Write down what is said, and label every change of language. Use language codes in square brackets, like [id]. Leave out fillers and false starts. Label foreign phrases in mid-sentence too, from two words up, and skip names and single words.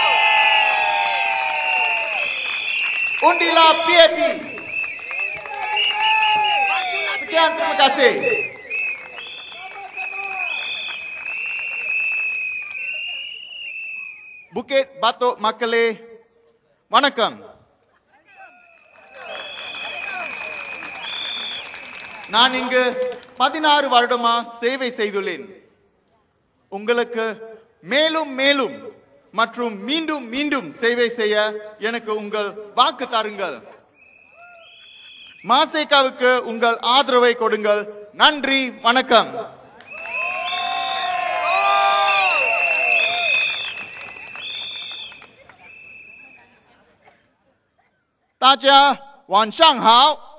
[ms] Undilah PAP. Sekian, terima kasih. Bukit Batok Makale, [ta] வணக்கம். நான் இங்கு 16 வருடமா சேவை செய்துள்ளேன். உங்களுக்கு மேலும் மேலும் மற்றும் மீண்டும் மீண்டும் சேவை செய்ய எனக்கு உங்கள் வாக்கு தாருங்கள். மாசேகாவுக்கு உங்கள் ஆதரவை கொடுங்கள். நன்றி, வணக்கம். [zh] 大家晚上好。